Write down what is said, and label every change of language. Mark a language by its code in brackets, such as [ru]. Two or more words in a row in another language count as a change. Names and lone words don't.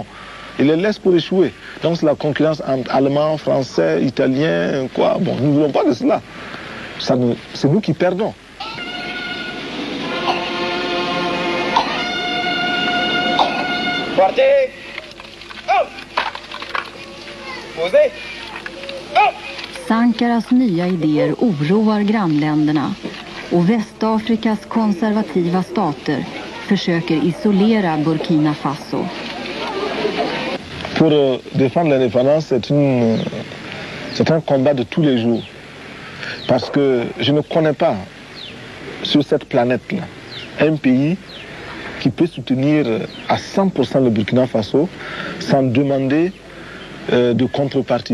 [fr] Ils les laissent pour échouer. Donc c'est la concurrence entre Allemands, Français, Italiens, quoi. Bon, nous ne voulons pas de cela. C'est nous qui perdons. Partez! Oh! Posez! Oh! [sv] Sankaras nya idéer oroar grannländerna och Västafrikas konservativa stater försöker isolera Burkina Faso. [fr] Pour défendre l'indépendance, c'est un combat de tous les jours. Parce que je ne connais pas sur cette planète-là un pays qui peut soutenir à 100% le Burkina Faso sans demander de contrepartie.